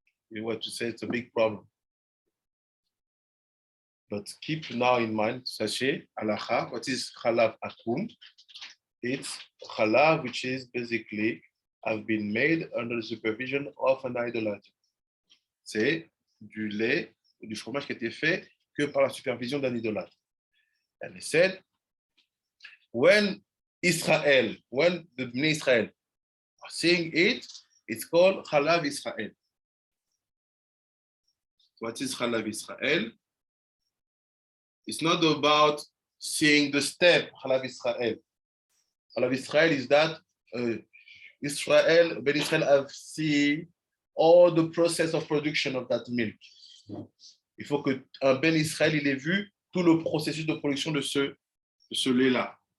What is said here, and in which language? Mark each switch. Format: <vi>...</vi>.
<en>You want to say it's a big problem. But keep now in mind, sachet, halacha, what is Chalav Akum? It's Chalav which is basically have been made under the supervision of an idolater.</en> <fr>C'est du lait ou du fromage qui a été fait que par la supervision d'un idolâtre.</fr> <en>And he said, when the Bnei Israel are seeing it, it's called Chalav Israel. What is Chalav Israel? It's not about seeing the step, Chalav Israel. Chalav Israel is that Ben Israel have seen all the process of production of that milk.</en> <fr>Il faut que un Ben Israël il ait vu tout le processus de production de ce lait-là.</fr>